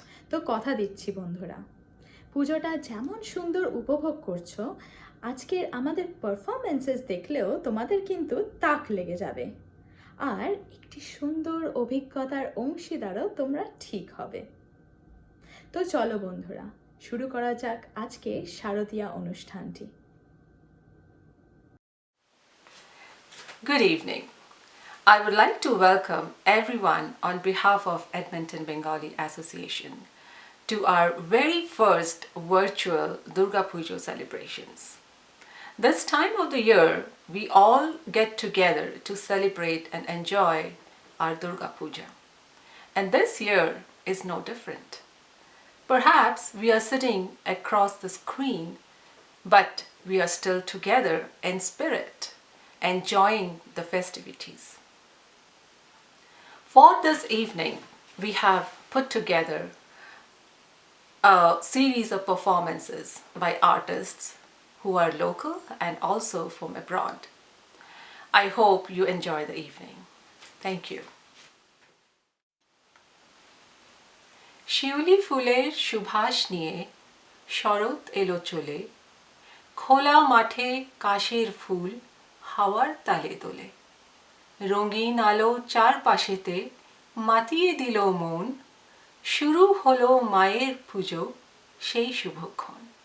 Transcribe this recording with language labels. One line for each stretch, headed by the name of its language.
Bangla: তো কথা দিচ্ছি বন্ধুরা, পুজোটা যেমন সুন্দর উপভোগ করছো, আজকের আমাদের পারফরমেন্সেস দেখলেও তোমাদের কিন্তু তাক লেগে যাবে, আর একটি সুন্দর অভিজ্ঞতার অংশীদারও তোমরা ঠিক হবে। তো চলো বন্ধুরা, শুরু করা যাক আজকে শারদীয়া অনুষ্ঠানটি।
English: Good evening. I would like to welcome everyone on behalf of Edmonton Bengali Association to our very first virtual Durga Puja celebrations. This time of the year, we all get together to celebrate and enjoy our Durga Puja. And this year is no different. Perhaps we are sitting across the screen, but we are still together in spirit, enjoying the festivities. For this evening, we have put together a series of performances by artists who are local and also from abroad. I hope you enjoy the evening. Thank you.
Bangla: শিউলি ফুলের সুবাস নিয়ে শরৎ এলো চলে, খোলা মাঠে কাশের ফুল হাওয়ার তালে দোলে। রঙিন আলো চারপাশেতে মাতিয়ে দিল মন, শুরু হলো মায়ের পুজো সেই শুভক্ষণ।